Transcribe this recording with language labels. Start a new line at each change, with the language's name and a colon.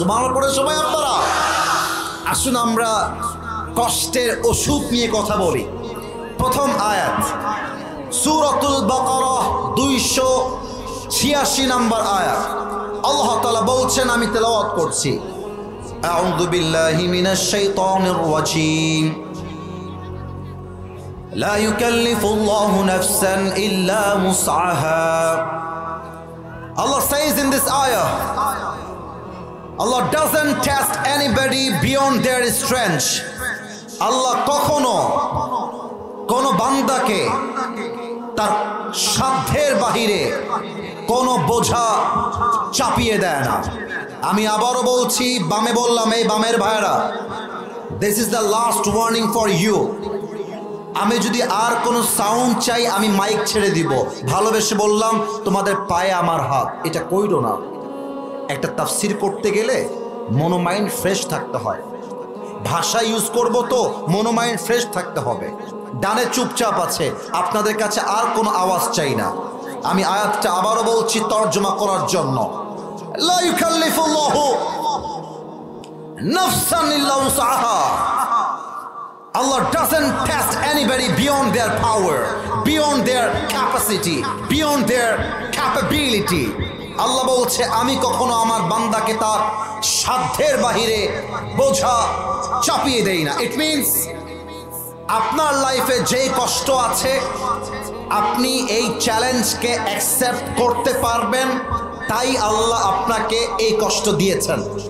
Bangla: সুবহানাল্লাহ পড়ে সবাই আপনারা। আসুন আমরা কষ্টের ওষুধ নিয়ে কথা বলি। প্রথম আয়াত সূরাতুল বাকারা 286 নম্বর আয়াত। আল্লাহ তাআলা বলছেন, আমি তেলাওয়াত করছি,
Arabic: আউযু বিল্লাহি মিনাশ শাইতানির রাজীম। لا يكلف الله نفسا إلا وسعها.
English: Allah says in this ayah, Allah doesn't test anybody beyond their strength.
Bangla: Allah কখনো কোন বান্দাকে তার সাধ্যের বাহিরে কোন বোঝা চাপিয়ে দেয় না। আমি আবারও বলছি, বামে বললাম, এই বামের ভাইরা,
English: this is the last warning for you.
Bangla: আমি যদি আর কোনো সাউন্ড চাই আমি মাইক ছেড়ে দিব। ভালোবেসে বললাম, তোমাদের পায়ে আমার হাত, এটা কইরো না। একটা তাফসীর করতে গেলে মনোমাইন্ড ফ্রেশ থাকতে হয়, ভাষা ইউজ করব তো মনোমাইন্ড ফ্রেশ থাকতে হবে। ডানে চুপচাপ আছে, আপনাদের কাছে আর কোনো আওয়াজ চাই না। আমি আয়াতটা আবারও বলছি তর্জমা করার জন্য,
Arabic: লা ইউকাল্লিফুল্লাহু নাফসান ইল্লা উসআহা।
English: Allah doesn't test anybody beyond their power, beyond their capacity, beyond their capability.
Bangla: আল্লাহ বলছে, আমি কখনো আমার বান্দাকে তার সাধ্যের বাহিরে বোঝা চাপিয়ে দেই না।
English: it means
Bangla: আপনার লাইফে যে কষ্ট আছে, আপনি এই চ্যালেঞ্জকে অ্যাকসেপ্ট করতে পারবেন, তাই আল্লাহ আপনাকে এই কষ্ট দিয়েছেন।